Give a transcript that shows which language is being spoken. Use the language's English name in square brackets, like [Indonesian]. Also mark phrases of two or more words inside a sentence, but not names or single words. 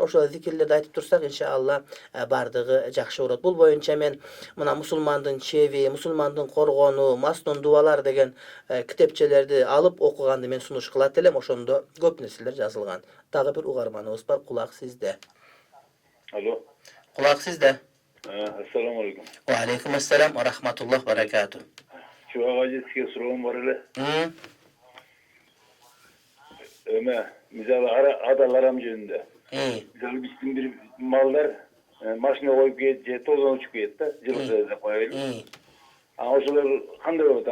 [Kyrgyz] Ошол зикирлерди айтып турсак, иншалла бардыгы жакшы болот. Бул боюнча мен мына мусулмандын чеби, мусулмандын коргону, маснун дубалар деген китепчелерди алып окуганды мен сунуш кылат элем. Ошондо көп нерселер жазылган. Дагы бир угарманыбыз бар, кулак сизде. Алло. Кулак сизде. [Arabic] السلام عليكم. وعليكم السلام ورحمة الله وبركاته. [Kyrgyz] Чуага жетке суроом бар эле. Мисалы адал арам жөнүндө. Мисалы биздин бир малдар машина коюп кетет же тоздон учуп кетет да, жылкы деп коелу. Ошолор кандай болот?